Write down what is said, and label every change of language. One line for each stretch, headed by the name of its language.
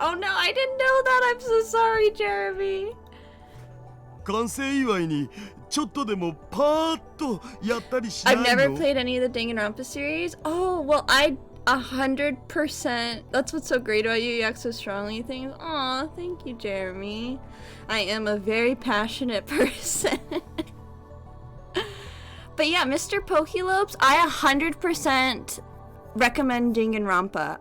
English: Oh no, I didn't know that. I'm so sorry, Jeremy.
Japanese: 完成祝いにちょっとでもパーッとやったりしない
English: I've
Japanese: の
English: never played any of the Danganronpa series. Oh, well, I 100%. That's what's so great about you. You act so strongly. Things. Aw, thank you, Jeremy. I am a very passionate person. But yeah, Mr. Pokélopes, I 100% recommend Danganronpa.